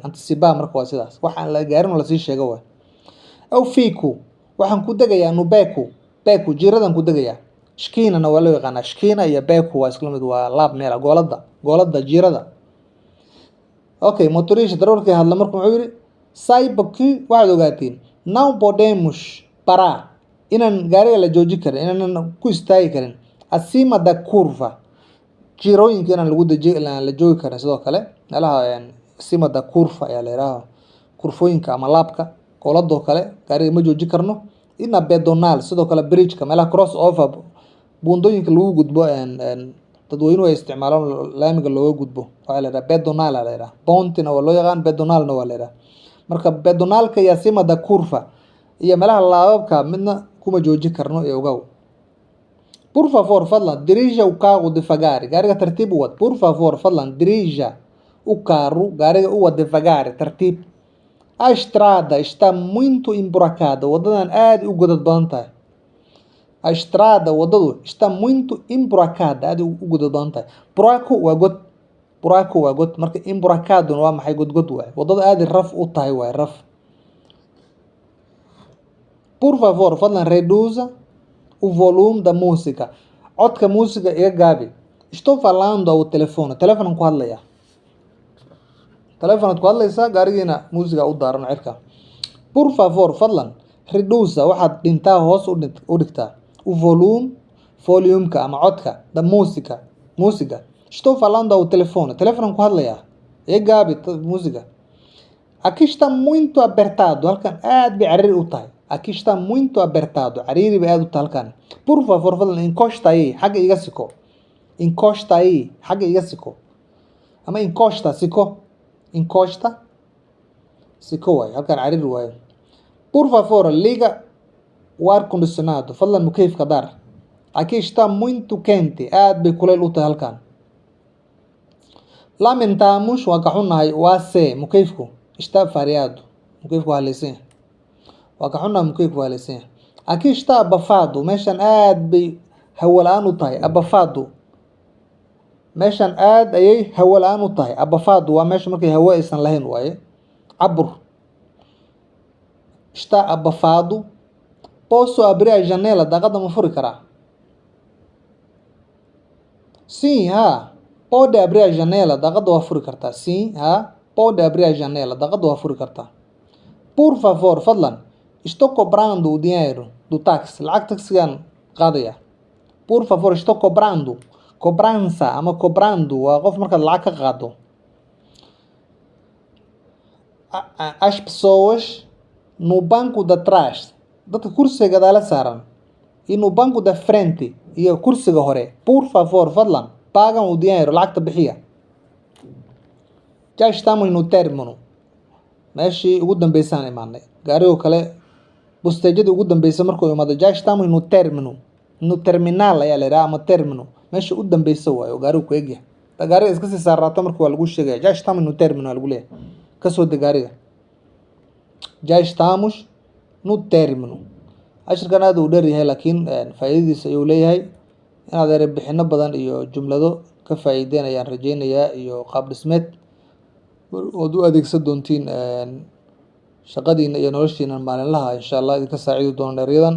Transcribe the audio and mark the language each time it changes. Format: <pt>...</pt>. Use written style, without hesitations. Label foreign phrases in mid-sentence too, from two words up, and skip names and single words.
<so>Antecipa marka waa sidaas waxaan la gaarin oo lasii sheego waa. Aw fiiku waxaan ku degayaa no beku jiradan ku degayaa. Shkiinana waa loo yaqaanaa. Shkiina iyo beku waa isla mid, waa laab meel goolada jirada. Okay, motorisha darawalkii hadla marka wuxuu yiri saibaki waxaad ogaatiin</so> <pt>não podemos parar</pt> <so>inaan gaariga la jooji karin, inaan ku istaagi karin</so> <pt>acima da curva</pt> <so>jirooyinka inaan la joogi karin. Sidoo kale meelaha</so> <pt>acima da curva</pt> <so>ayaa la yiraahdaa kurfooyinka ama laabka gooladoo kale gaariga ma jooji karno. Ina pedonal sidoo kale bridge-ka meelaha cross over buundooyinka lagu gudbo dadweynuhu ay isticmaalaan laamiga looga gudbo waxaa la yiraahdaa pedonal la yiraahdaa. Pontina waa loo yaqaan, pedonalna waa la yiraahdaa. Marka pedonalka iyo</so> <pt>acima da curva</pt> <so>iyo meelaha laababka midna kuma jooji karno ee ogaw.</so> <pt>Por favor fadlan dirija o carro devagar,</pt> <so>gaariga tartiib u wad.</so> <pt>Por favor fadlan dirija o carro,</pt> <so>gaariga u wad devagar, tartiib.</so> <pt>A estrada está muito emburacada,</pt> <so>wadadan aad u godad badan tahay.</so> <pt>A estrada</pt> <so>wadadu</so> <pt>está muito emburacada,</pt> <so>aad u godad badan tahay. Buraco waa god marka emburacado waa maxay godgod waay. Wadada aad raf u tahay waay raf.</so> <pt>Por favor fadlan reduza o volume da música.</pt> <so>Codka música iga gaabi.</so> <pt>Estou falando ao telefone.</pt> <so>Telefoon ku hadlaya. Telefoon ku hadlaysa gaarigiina música u daaran cirka.</so> <pt>Por favor</pt> <so>fadlan reduza waxaad dhintaa hoos u dhigtaa o volume-ka ama codka</so> <pt>da música. Estou falando ao telefone.</pt> <so>Telefoon ku hadlaya. Iga gaabi música.</so> <pt>Aqui está muito apertado.</pt> <so>Halkan aad bay cariiri u tahay.</so> <pt>Aqui está muito apertado.</pt> <so>Cariiri bay aad u tahay halkan.</so> <pt>Por favor fadlan encosta aí,</pt> <so>xagga iga siko.</so> <pt>Encosta aí,</pt> <so>xagga iga siko. Ama encosta, siko. Encosta, siko waay. Halkan cariiri waay.</so> <pt>Por favor liga o ar condicionado.</pt> <so>Fadlan mukeyfka daar.</so> <pt>Aqui está muito quente.</pt> <so>Aad bay kuleyl u tahay halkan. Lamentamos waa ka xunnahay waa se mukeyfku</so> <pt>está variado.</pt> <so>Mukeyfku waa haleysan. Waa ka xunnahay mukeyfku waa haleysan.</so> <pt>Aqui está abafado.</pt> <so>Meeshan aad bay hawo la'aan u tahay.</so> <pt>Abafado.</pt> <so>Meeshan aad ayay hawo la'aan u tahay. Abafado waa meesha markay hawo aysan lahayn waaye. Cabur.</so> <pt>Está abafado. Posso abrir a janela?</pt> <so>Daaqada ma furi karaa?</so> <pt>Sim, ha. Pode abrir a janela?</pt> <so>Daaqada waa furi kartaa.</so> <pt>Sim, ha. Pode abrir a janela?</pt> <so>Daaqada waa furi kartaa.</so> <pt>Por favor, fadlan. Estou cobrando o dinheiro do táxi.</pt> <so>Lacag taxigan qaadaya.</so> <pt>Por favor, estou cobrando.</pt> <so>Cobrança ama cobrando waa qof markaad lacag ka qaado.</so> <pt>As pessoas no banco de trás,</pt> <so>dadka kursiga gadaala saaran,</so> <pt>e no banco da frente</pt> <so>iyo kursiga hore,</so> <pt>por favor fadlan pagam o dinheiro,</pt> <so>lacagta bixiya.</so> <pt>Já estamos no término.</pt> <so>Meeshii ugu dambeysaan imaanay. Gaarigo kale busteejadii ugu dambeysay markuu imaado</so> <pt>já estamos no término. No terminal</pt> <so>ayaa la yidhaha ama término. Meesha u dambeysa waayo oo gaarigu ku egyahay. Gaariga iska sii saaraato marka waa lagu sheegaya</so> <pt>já estamos no término</pt> <so>lagu leeyahay. Kasoo deg gaariga.</so> <pt>Já estamos no término.</pt> <so>Cashirkan aad uu dheer yahay laakiin faa'iidadiisa ayuu leeyahay. Inaad erebixino badan iyo jumlado ka faa'iideen ayaan rajaynayaa iyo qaab dhismeed ood u adeegsan doontiin shaqadiina iyo noloshiina maalinlaha</so> <ar>insha Allah</ar> <so>idinka saaciidi doona dheeryadan.</so>